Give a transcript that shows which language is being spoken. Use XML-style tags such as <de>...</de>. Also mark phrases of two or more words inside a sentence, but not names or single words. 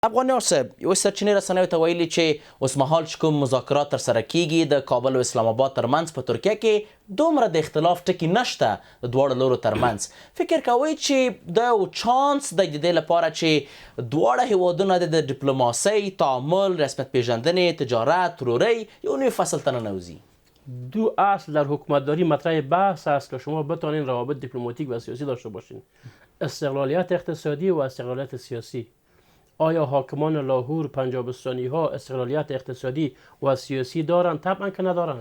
<ps>افغانیان صاحب یو سرچینې رسنیو ته ویلي چې اوسمهال چې کوم مذاکرات ترسره کیږي د کابل او اسلام آباد ترمنځ په ترکیه کې دومره د اختلاف ټکي نشته د دواړو لورو ترمنځ فکر کوئ چې دا یو چانس دی د دې لپاره چې دواړه هیوادونه د ډیپلوماسۍ تعامل رسمیت پیژندنې تجارت ورورۍ یو نوی فصل ته ننوځي</ps> <fa>دو اصل در حکومتداری مطرح بحث است که شما بتوانید روابط دیپلماتیک و سیاسی داشته باشین استقلالیت اقتصادی و استقلالیت سیاسی. آیا حاکمان لاهور پنجابستانی ها استقلالیت اقتصادی و سیاسی دارند؟ طبعا که ندارند.</fa>